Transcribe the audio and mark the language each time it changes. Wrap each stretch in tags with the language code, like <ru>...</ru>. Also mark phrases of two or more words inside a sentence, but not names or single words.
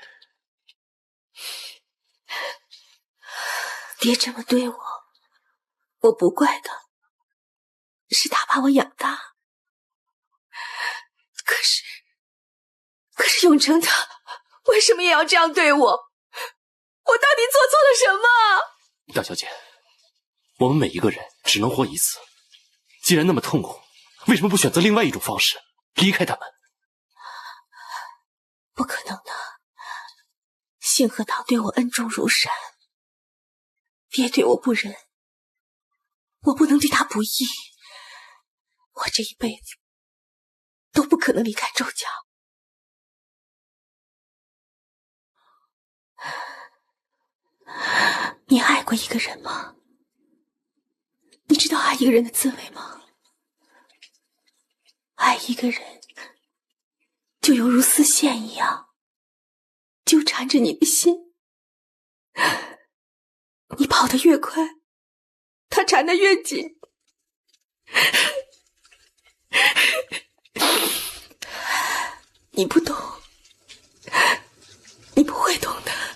<zh>爹這麼對我，我不怪他，是他把我養大。可是永成他為什麼也要這樣對我？我到底做錯了什麼？大小姐，我們每一個人只能活一次，既然那麼痛苦，為什麼不選擇另外一種方式離開他們？不可能的，信和堂對我恩重如山，爹對我不仁，我不能對他不義，我這一輩子都不可能離開周家。你愛過一個人嗎？你知道愛一個人的滋味嗎？愛一個人就猶如絲線一樣糾纏着你的心，你跑得越快，他纏得越緊。你不懂，你不會懂的。</zh>